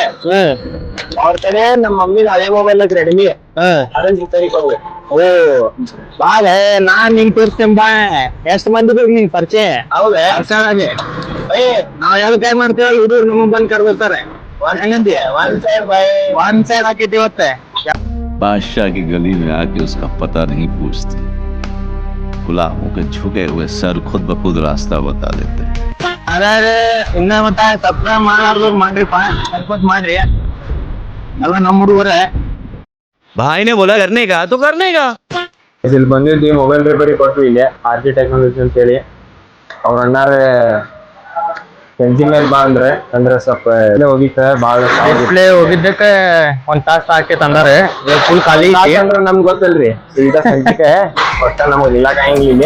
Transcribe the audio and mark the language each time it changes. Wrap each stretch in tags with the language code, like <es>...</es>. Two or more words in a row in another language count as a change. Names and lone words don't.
<kn>ಅವ್ರ ಕಡೆ ನಮ್ಮ ಮಮ್ಮಿ ಹಳೆ ಮೊಬೈಲ್ ಐತಿ ರೆಡ್ಮಿ, ಅದನ್ನ ರಿಪೇರಿ ಕೊಡ್ಬೇಕು. ಓ ಬಾಳ ನಾನ್ ನಿಂಗ್ ತೋರಿಸ್ತೇನೆ ಬಾ. ಎಷ್ಟ್ ಮಂದಿ ಬೇಕು ನಿಂಗ್ ಪರಿಚಯ? ಹೌದಾ? ಅರ್ಸಾನಾಗೆ ನಾವ್ ಯಾವ್ದು ಕೈ ಮಾಡ್ತೇವ ಹುಡುಗರು ನಮಗ್ ಬಂದ್ ಕರ್ಬಿಡ್ತಾರೆ. ಹಂಗಂತೀಯ</kn> <en>one side</en> <kn>ಹಾಕಿದ್ವಿ ಇವತ್ತೆ.</kn> <hi>बादशाह की गली में आके उसका पता नहीं पूछते, गुलामों के झुके हुए सर खुद ब खुद रास्ता बता देते.</hi> <kn>ಅದೇ ಇನ್ನ ಮತ್ತ ತಪ್ಪ ಮಾಡ್ರಿ ಸ್ವಲ್ಪ ಮಾಡ್ರಿ ಎಲ್ಲ ನಮ್ಮ ಹುಡುಗರೇ.</kn> <hi>भाई ने बोला करने का तो करने का.</hi> <kn>ಇಲ್ಲಿ ಬಂದಿದ್ವಿ, ಮೊಬೈಲ್ ರಿಪೇರಿ ಕೊಟ್ವಿ ಇಲ್ಲಿ RG ಟೆಕ್ನಾಲಜಿ ಅಂತ ಹೇಳಿ. ಅವ್ರ ಅಣ್ಣಾರೆ ಸಂಜೆ ಮೇಲೆ ಬಾ ಅಂದ್ರೆ ಸ್ವಲ್ಪ ಇಲ್ಲೇ ಹೋಗಿತ್ತ ಬಾಳ ಡಿಸ್ಪ್ಲೇ ಹೋಗಿದ್ದಕ್ಕೆ ಒಂದ್ ತಾಸ್ ಹಾಕಿ ತಂದಾರೆ ಫುಲ್ ಖಾಲಿ ಐತಿ. ಅಂದ್ರೆ ನಮ್ಗೆ ಗೊತ್ತಲ್ರಿ ಸೀದಾ ಸಂಜಿಕೆ ಒಟ್ಟ ನಮಗ್ ಇಲ್ಲ ಕಾಯಂಗಿಲ್ಲ.</kn>